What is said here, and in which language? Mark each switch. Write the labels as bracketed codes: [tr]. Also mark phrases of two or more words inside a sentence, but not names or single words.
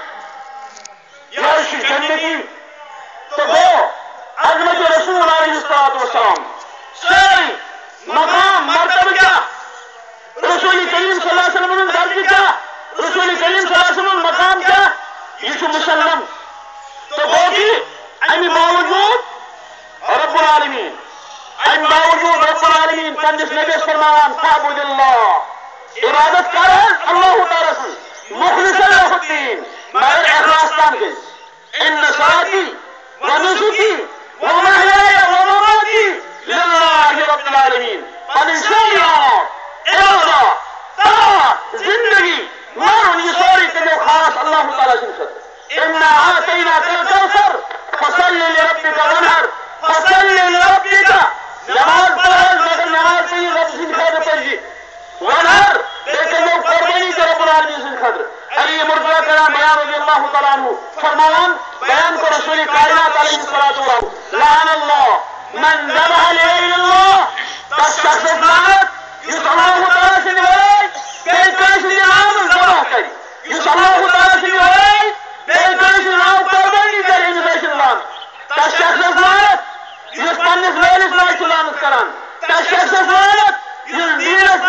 [ks] ہٮ۪تھ یہِ حظ چھُ جنتی تہٕ گوٚو عظمت رسول [ar] علیہ الصلاۃ والسلام [ks] سٲری مقام مرتبہ کیٛاہ رسول کریم [ar] صلی اللہ علیہ وسلم [ks] ہُنٛد درجہٕ کیٛاہ رسول کریم [ar] صلی اللہ علیہ وسلم [ks] ہُنٛد مقام کیٛاہ یہِ چھُ مسلم تہٕ گوٚو کہِ امہِ باوجوٗد [ar] رب العالمین [ks] امہِ باوجوٗد [ar] رب العالمین [ks] پننِس نبیَس فرماوان [ar] فاعبد اللہ [ks] عبادت کر حظ اللہ تعالیٰ سٕنٛز [ar] مخلصا لہ الدین [ks] مگر اخلاص سان گٔژھۍ [ar] ان صلاتی ونسکی ومحیاي ومماتی للہ رب العالمین [ks] پنٕنۍ سٲری اعمال عبادت طاعت زندگی مارُن یہِ سورُے کٔرِو خاص اللہ تعالیٰ سٕنٛدِ خٲطرٕ [ar] انا اعطیناک الکوثر فصل لربک وانحر فصل لربک [ur] نماز پڑھ [ks] حظ مگر نماز پٔرِو رب سٕنٛدِ خٲطرٕ پٔرزِ وانحر بیٚیہِ کٔرِو قۄربٲنی تہِ [ar] رب العالمین [ks] سٕنٛدِ خٲطرٕ علی مرتضیٰ کران بیان [ar] رضی اللہ تعالیٰ عنہ [ks] فرماوان بیان کوٚر رسول کائنات [ar] علیہ الصلاۃ والسلام لعن اللہ من ذبح لغیر اللہ [ks] تس شخصس لعنت یُس اللہ تعالیٰ سٕنٛدِ ورٲے بیٚیہِ کٲنٛسہِ ہٕنٛدِ ناوٕ ذبح کرِ یُس اللہ تعالیٰ سٕنٛدِ ورٲے بیٚیہِ کٲنٛسہِ ناوٕ قۄربٲنی کرِ أمِس ٲسِن لعنت تس شخصس لعنت یُس پننِس مٲلِس ماجہِ چھُ لعنت کران تس شخصس لعنت یُس دیٖنس